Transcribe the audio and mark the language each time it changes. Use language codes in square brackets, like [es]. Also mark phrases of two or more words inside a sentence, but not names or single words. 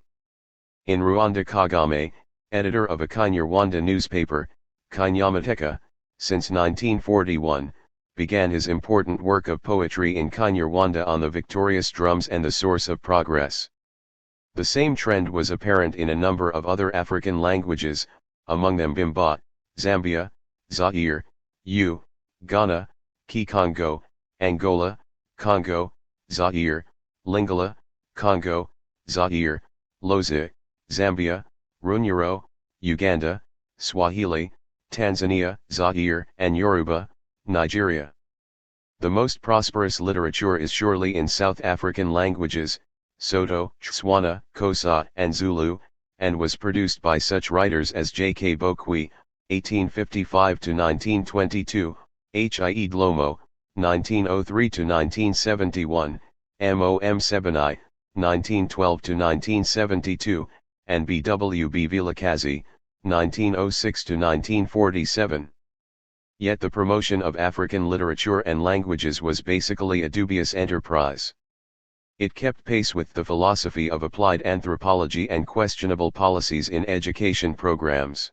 [en] In Rwanda, Kagame, editor of a Kinyarwanda newspaper, Kinyamateka, since 1941, began his important work of poetry in Kinyarwanda on the victorious drums and the source of progress. The same trend was apparent in a number of other African languages, among them Bimba, Zambia, Zaire, Ghana, Kikongo, Angola, Congo, Zaire, Lingala, Congo, Zaire, Loza, Zambia, Runyoro, Uganda, Swahili, Tanzania, Zaire, and Yoruba, Nigeria. The most prosperous literature is surely in South African languages, Soto, Tswana, Xhosa, and Zulu, and was produced by such writers as J. K. Bokwi, 1855-1922, H. I. E. Dlomo, 1903-1971, M. O. M. Sebeni, 1912-1972, and B. W. B. Vilakazi, 1906-1947. Yet the promotion of African literature and languages was basically a dubious enterprise. It kept pace with the philosophy of applied anthropology and questionable policies in education programs.